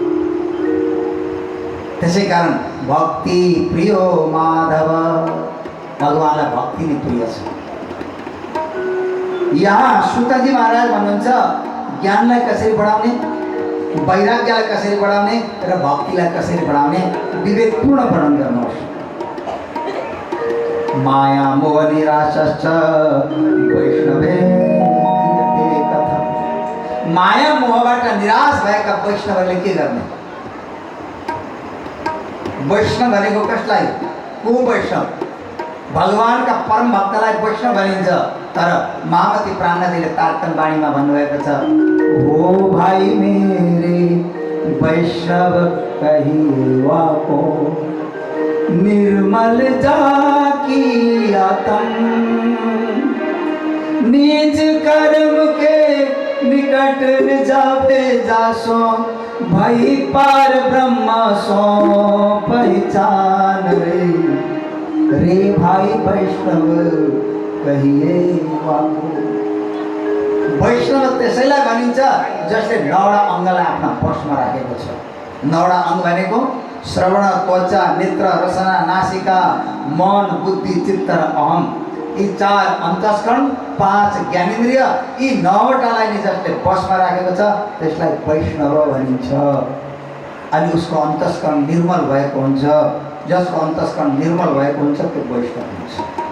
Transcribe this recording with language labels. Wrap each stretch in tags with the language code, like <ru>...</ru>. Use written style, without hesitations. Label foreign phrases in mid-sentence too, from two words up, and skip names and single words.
<ne>त्यसै कारण</ne> <sa>भक्ति प्रियो माधव,</sa> <ne>भगवानलाई भक्ति नै प्रिय छ। यहाँ सुतजी महाराज भन्नुहुन्छ ज्ञानलाई कसरी बढाउने, वैराग्यलाई कसरी बढाउने र भक्तिलाई कसरी बढाउने विवेकपूर्ण वर्णन गर्नुहोस्।</ne> <sa>माया मोह निराशश्च वैष्णवे क्रियते कथम्।</sa> <ne>माया मोहबाट निराश भएका वैष्णवहरूले के गर्ने? वैष्णव भनेको कसलाई? को वैष्णव? भगवानका परम भक्तलाई वैष्णव भनिन्छ। तर महामती प्राणनाथीले तारतन बाणीमा भन्नुभएको छ,</ne> <hi>ओ भाइ मेरे वैष्णव कहिवा को, निर्मल जाकी आत्म, निज कर्म के निकट न जावे जासो, भई पार ब्रह्म सो पहचान रे। रे भाइ वैष्णव कहिए वाको।</hi> <ne>वैष्णव त्यसैलाई भनिन्छ जसले 9वटा अङ्गलाई आफ्ना वशमा राखेको छ। 9वटा अङ्ग भनेको श्रवण, त्वचा, नेत्र, रसना, नासिका, मन, बुद्धि, चित्त र अहम। यी 4 अन्तस्करण, 5 ज्ञानेन्द्रिय, यी 9वटालाई नि जसले वशमा राखेको छ त्यसलाई वैष्णव भनिन्छ। अनि उसको अन्तस्करण निर्मल भएको हुन्छ। जसको अन्तस्करण निर्मल भएको हुन्छ त्यो वैष्णव हुन्छ।</ne>